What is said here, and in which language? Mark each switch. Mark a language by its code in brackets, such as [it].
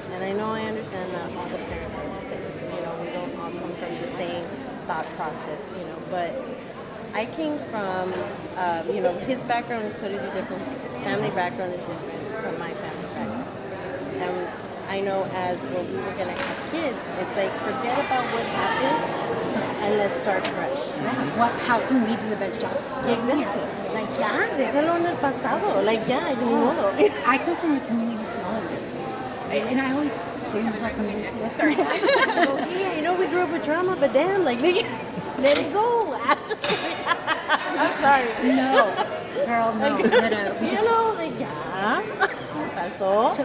[en] And I know I understand that all the parents are the same. We don't all come from the same thought process, but I came from, his background is totally different. Family background is different from my family background. And I know as when we were going to have kids, it's like, forget about what happened and let's start fresh. How can we do the best job? Exactly. Like, [es] ya, déjalo en el pasado. [en] Like, [es] ya, ni modo. [en] I come from a community smaller than this. And I always say this is our community. Sorry. Okay, I know we grew up with trauma, but damn, like, let it go. I'm sorry. No, girl, no. You know, like, [es] ya. Pasó.